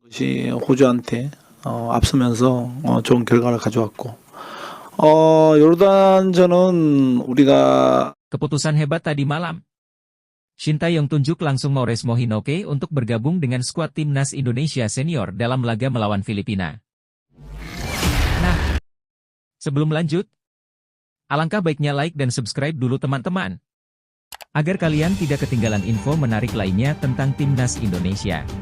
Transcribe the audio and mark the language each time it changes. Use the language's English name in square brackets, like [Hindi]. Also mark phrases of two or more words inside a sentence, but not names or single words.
[Korean] 것이 호주한테 앞서면서 좋은 결과를 가져왔고 요르단전은 우리가 [Indonesian] Keputusan hebat tadi malam. Shin Tae-yong tunjuk langsung Mauresmo Hinoke untuk bergabung dengan skuad timnas Indonesia senior dalam laga melawan Filipina. Nah, sebelum lanjut, alangkah baiknya like dan subscribe dulu teman-teman, agar kalian tidak ketinggalan info menarik lainnya tentang timnas Indonesia.